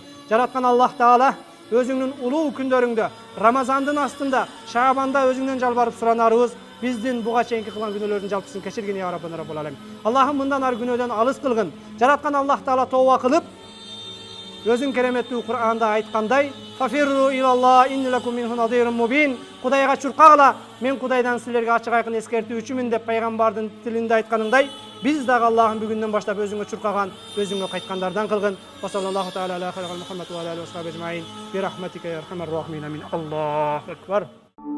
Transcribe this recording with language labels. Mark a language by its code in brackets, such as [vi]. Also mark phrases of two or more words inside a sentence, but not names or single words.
[ky] Жараткан Аллах Таала өзүңнүн улуу күндөрүңдө, Рамазандын астында, Шаабанда өзүңнөн жалбарып суранарыбыз, биздин буга чейинки кылган күнөөлөрдүн жалпысын кечиргин [ar] يا ربنا رب العالمين. [ky] Аллахым мындан ары күнөөдөн алыс кылгын. Жараткан Аллах Таала тооба кылып, өзүң кереметтүү Кур'анда айткандай, [ar] "ففروا إلى الله إني لكم منه نذير مبين." [ky] Кудайга чуркагыла, мен Кудайдан силерге ачык айкын эскертүүчүмүн деп пайгамбардын тилинде айтканыңдай, биз дагы Аллахым бүгүндөн баштап өзүңө чуркаган, өзүңө кайткандардан кылгын. [ar] وصلى الله تعالى على خير محمد وعلى آله وصحبه أجمعين. برحمتك يا أرحم الراحمين. آمين. الله أكبر.